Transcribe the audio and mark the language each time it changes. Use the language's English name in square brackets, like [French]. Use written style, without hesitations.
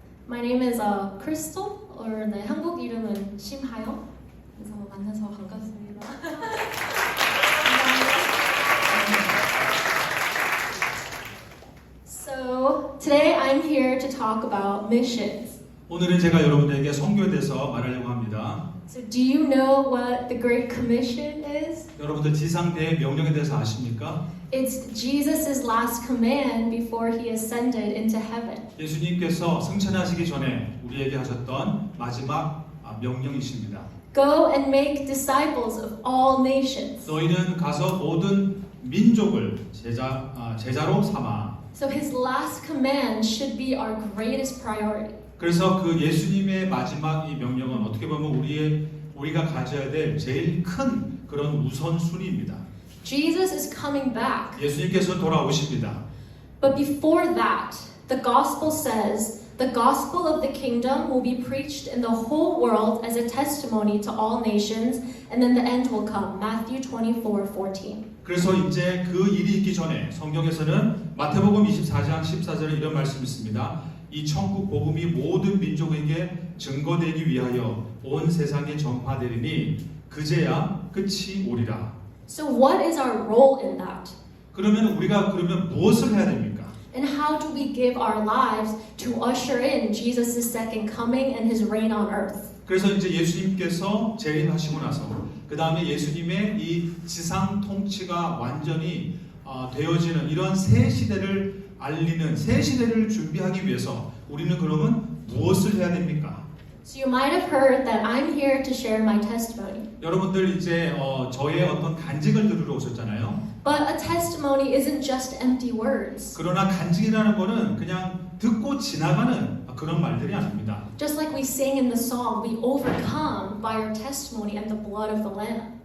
[English] My name is Crystal, or [Korean] 네, 한국 이름은 심하영. 그래서 만나서 반갑습니다. [English] So today I'm here to talk about missions. [Korean] 오늘은 제가 여러분들에게 선교에 대해서 말하려고 합니다. [English] So do you know what the Great Commission is? [Korean] 여러분들 지상 대명령에 대해서 아십니까? [English] It's Jesus' last command before he ascended into heaven. [Korean] 예수님께서 승천하시기 전에 우리에게 하셨던 마지막 명령이십니다. [English] Go and make disciples of all nations. [Korean] 너희는 가서 모든 민족을 제자로 삼아. [English] So his last command should be our greatest priority. [Korean] 그래서 그 예수님의 마지막 이 명령은 어떻게 보면 우리가 가져야 될 제일 큰 그런 우선순위입니다. [English] Jesus is coming back. [Korean] 예수님께서 돌아오십니다. [English] But before that, the gospel says the gospel of the kingdom will be preached in the whole world as a testimony to all nations, and then the end will come. Matthew 24:14. [Korean] 그래서 이제 그 일이 있기 전에 성경에서는 마태복음 24장 14절에 이런 말씀이 있습니다. 이 천국 복음이 모든 민족에게 증거되기 위하여 온 세상에 전파되리니 그제야 끝이 오리라. [English] So what is our role in that? [Korean] 그러면 우리가 무엇을 해야 됩니까? [English] And how do we give our lives to usher in Jesus' second coming and his reign on earth? [Korean] 그래서 이제 예수님께서 재림하시고 나서 그 다음에 예수님의 이 지상 통치가 완전히 되어지는 이런 새 시대를 알리는 새 시대를 준비하기 위해서 우리는 그러면 무엇을 해야 됩니까? [English] So you might have heard that I'm here to share my testimony. [Korean] 여러분들 이제 저의 어떤 간증을 들으러 오셨잖아요. [English] But a testimony isn't just empty words. [Korean] 그러나 간증이라는 거는 그냥 듣고 지나가는 그런 말들이 아닙니다. [English] Just like we sing in the song, we overcome by our testimony and the blood of the Lamb.